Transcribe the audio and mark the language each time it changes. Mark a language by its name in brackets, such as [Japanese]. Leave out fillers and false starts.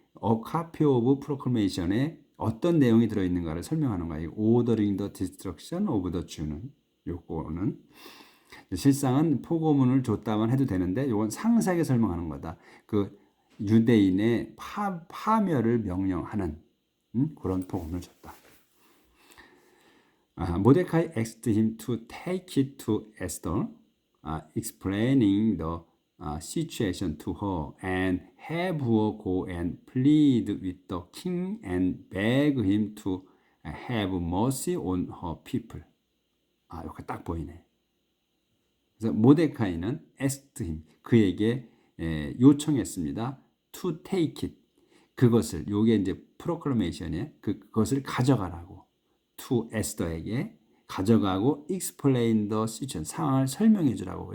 [English] A copy of proclamation [Korean] 에 어떤 내용이 들어있는가를 설명하는 거야. 이 [English] ordering the destruction of the Jew [Korean] 는 요거는 실상은 포고문을 줬다만 해도 되는데 이건 상세하게 설명하는 거다. 그 유대인의 파멸을 명령하는 그런 포고문을 줬다. [English] 모데카이 asked him to take it to Esther, explaining the situation to her and have her go and plead with the king and beg him to have mercy on her people. [Korean] 이렇게 딱 보이네. 그래서 모데카이는 [English] asked him, [Korean] 그에게 요청했습니다. [English] to take it, [Korean] 그것을, 요게 이제 proclamation이에요. 그것을 가져가라고. to 에스더에게 가져가고 [English] explain the situation, [Korean] 상황을 설명해 주라고.